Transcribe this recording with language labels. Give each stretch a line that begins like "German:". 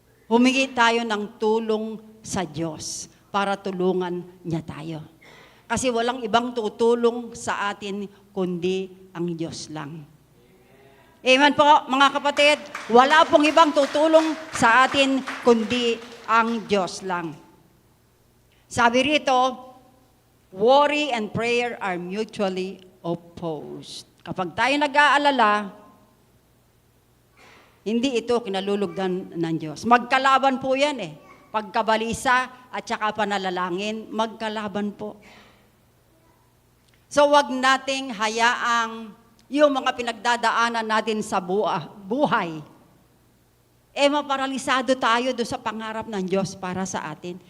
Filipino: Humingi tayo ng tulong sa Diyos para tulungan niya tayo. Kasi walang ibang tutulong sa atin kundi ang Diyos lang. Amen po, mga kapatid. Wala pong ibang tutulong sa atin kundi ang Diyos lang.
English: Sabi rito, worry and prayer are mutually opposed.
Filipino: Kapag tayo nag-aalala, hindi ito kinalulugdan ng Diyos. Magkalaban po yan eh. Pagkabalisa at saka panalalangin, magkalaban po. So wag nating hayaang yung mga pinagdadaanan natin sa buhay, maparalisado tayo doon sa pangarap ng Diyos para sa atin.